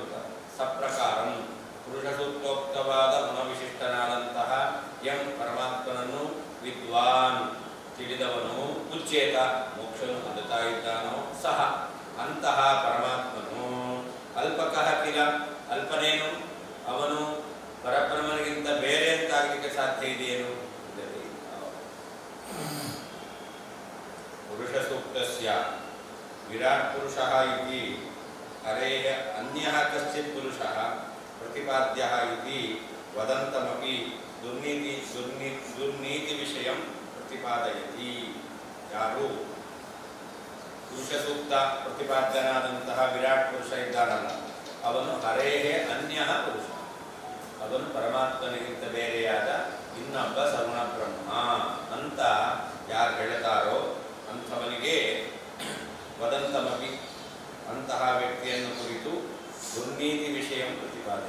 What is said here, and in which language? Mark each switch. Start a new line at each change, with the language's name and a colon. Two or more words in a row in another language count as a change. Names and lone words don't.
Kannada: ಸಪ್ರಕಾರಂ ಪುರುಷ ಸೂಕ್ತೋಕ್ತವಾದ ಗುಣವಿಶಿಷ್ಟನಾದಂತಹ ಎಂ ಪರಮಾತ್ಮನನ್ನು ವಿದ್ವಾನ್ ತಿಳಿದವನು ಉಚ್ಚೇತ ಮೋಕ್ಷವನ್ನು ಹೊಂದುತ್ತಾ ಇದ್ದಾನೋ ಸಹ ಅಂತಹ ಪರಮಾತ್ಮನು
Sanskrit: ಅಲ್ಪಕಃ ಕಿಲ
Kannada: ಅಲ್ಪನೇನು ಅವನು ಪರಬ್ರಹ್ಮನಿಗಿಂತ ಬೇರೆ ಅಂತಾಗಲಿಕ್ಕೆ ಸಾಧ್ಯ ಇದೆಯೇನು?
Sanskrit: ಪುರುಷ ಸೂಕ್ತಸ್ಯ ವಿರಾಟ್ ಪುರುಷಃ ಇತಿ ಹರೇಃ ಅನ್ಯಃ ಕಶ್ಚಿತ್ ಪುರುಷಃ ಪ್ರತಿಪಾದ್ಯಃ ಇತಿ ವದಂತಮಪಿ ದುರ್ನೀತಿ ವಿಷಯಂ ಪ್ರತಿಪಾದಯತಿ.
Kannada: ಯಾರು ಪುರುಷ ಸೂಕ್ತ ಪ್ರತಿಪಾದ್ಯನಾದಂತಹ ವಿರಾಟ್ ಪುರುಷ ಇದ್ದಾನಲ್ಲ ಅವನು
Sanskrit: ಹರೇಹೇ ಅನ್ಯಃ ಪುರುಷ,
Kannada: ಅವನು ಪರಮಾತ್ಮನಿಗಿಂತ ಬೇರೆಯಾದ ಇನ್ನೊಬ್ಬ ಸಗುಣ ಬ್ರಹ್ಮ ಅಂತ ಯಾರು ಹೇಳ್ತಾರೋ ಅಂಥವನಿಗೆ ವದಂತಮಪಿ ಅಂತಹ ವ್ಯಕ್ತಿಯನ್ನು ಕುರಿತು ದುರ್ನೀತಿ ವಿಷಯ ಪ್ರತಿಪಾದನೆ.